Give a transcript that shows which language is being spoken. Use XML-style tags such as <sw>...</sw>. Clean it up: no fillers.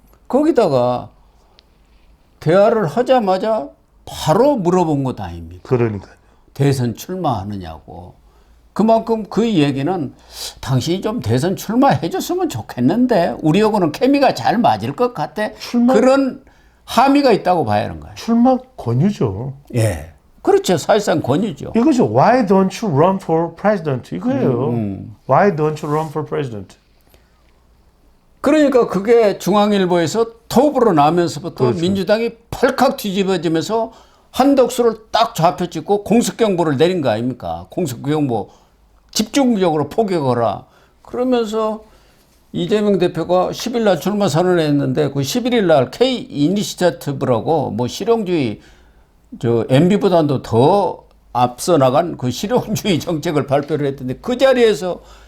<ko>거기다가 대화를 하자마자 바로 물어본 것 아닙니까? 그러니까요. 대선 출마하느냐고. 그만큼 그 얘기는 당신이 좀 대선 출마해 줬으면 좋겠는데 우리하고는 케미가 잘 맞을 것 같아. 그런 함의가 있다고 봐야 하는 거예요. 출마 권유죠. 예. 그렇죠. 사실상 권유죠. 이거죠.</ko> <en>Why don't you run for president?</en> <ko>이거예요.</ko> <en>Why don't you run for president?</en> <ko>그러니까 그게 중앙일보에서 톱으로 나면서부터 그렇죠. 민주당이 펄칵 뒤집어지면서 한덕수를 딱 좌표 찍고 공습경보를 내린 거 아닙니까? 공습경보 집중적으로 포격하라. 그러면서 이재명 대표가 10일 날 출마 선언했는데 그 11일 날 K 이니시어티브라고 뭐 실용주의 MB보다도 더 앞서 나간 그 실용주의 정책을 발표를 했던데 그 자리에서</ko>